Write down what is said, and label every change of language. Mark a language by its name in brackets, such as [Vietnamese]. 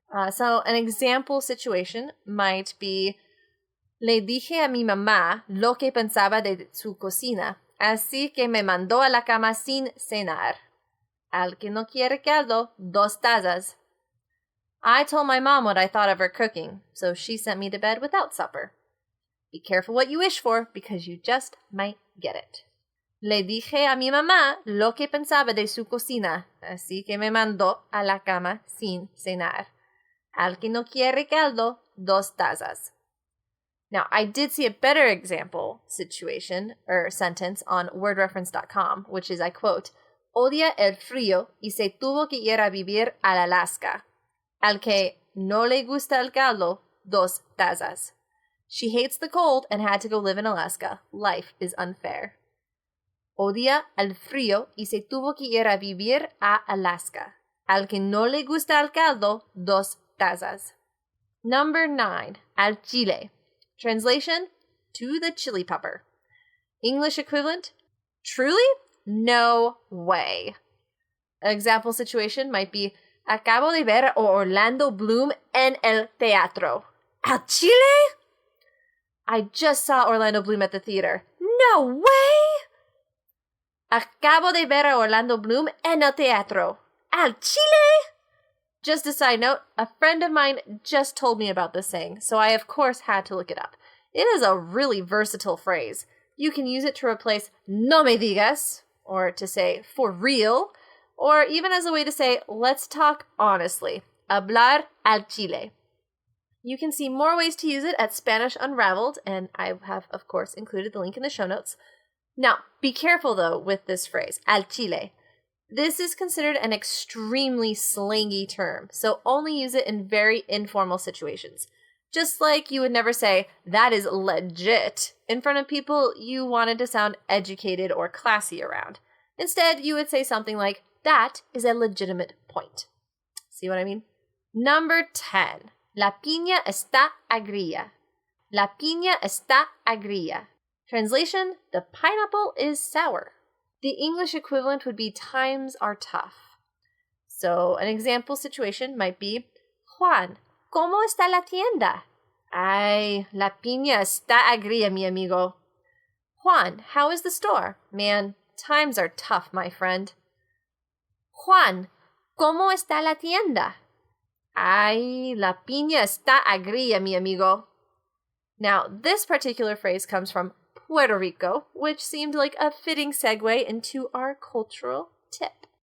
[English] So an example situation might be, [Spanish] le dije a mi mamá lo que pensaba de su cocina, así que me mandó a la cama sin cenar. Al que no quiere caldo, dos tazas. [English] I told my mom what I thought of her cooking, so she sent me to bed without supper. Be careful what you wish for, because you just might get it. [Spanish] Le dije a mi mamá lo que pensaba de su cocina, así que me mandó a la cama sin cenar. Al que no quiere caldo, dos tazas. [English] Now, I did see a better example situation or sentence on wordreference.com, which is, I quote, [Spanish] odia el frío y se tuvo que ir a vivir al Alaska. Al que no le gusta el caldo, dos tazas. [English] She hates the cold and had to go live in Alaska. Life is unfair. [Spanish] Odia el frío y se tuvo que ir a vivir a Alaska. Al que no le gusta el caldo, dos tazas. [English] Number 9. Al chile. Translation, to the chili pepper. English equivalent? Truly? No way. An example situation might be, [Spanish] acabo de ver a Orlando Bloom en el teatro. ¿Al Chile? [English] I just saw Orlando Bloom at the theater. No way! [Spanish] Acabo de ver a Orlando Bloom en el teatro. ¿Al Chile? [English] Just a side note, a friend of mine just told me about this saying, so I of course had to look it up. It is a really versatile phrase. You can use it to replace [Spanish] no me digas, [English] or to say for real, or even as a way to say let's talk honestly. [Spanish] Hablar al Chile. [English] You can see more ways to use it at Spanish Unraveled, and I have, of course, included the link in the show notes. Now, be careful, though, with this phrase, al Chile. This is considered an extremely slangy term, so only use it in very informal situations. Just like you would never say, that is legit, in front of people you wanted to sound educated or classy around. Instead, you would say something like, that is a legitimate point. See what I mean? Number 10. [Spanish] La piña está agria. La piña está agria. [English] Translation, the pineapple is sour. The English equivalent would be times are tough. So an example situation might be, Juan, [Spanish] ¿cómo está la tienda? Ay, la piña está agria, mi amigo. [English] Juan, how is the store? Man, times are tough, my friend. [Spanish] Juan, ¿cómo está la tienda? Ay, la piña está agria, mi amigo. [English] Now, this particular phrase comes from Puerto Rico, which seemed like a fitting segue into our cultural tip.